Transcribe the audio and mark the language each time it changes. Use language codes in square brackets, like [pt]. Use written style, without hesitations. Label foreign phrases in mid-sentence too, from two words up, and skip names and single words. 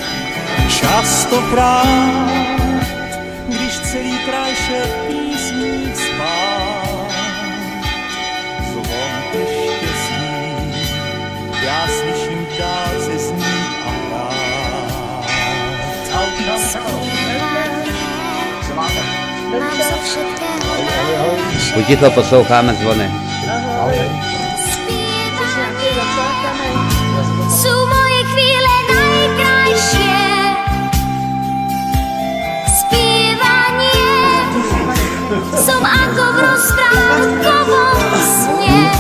[cs] Častokrát, když celý kraj šel v písních spát, zvon ke štěstí já slyším v dálce znít a hrát. [sk] Mám za všetkého najlepšie. [cs] Uticho posloucháme zvony. [sk] Sú moje chvíle najkrajšie. Spievanie. Som ako v rozprávkovom sne.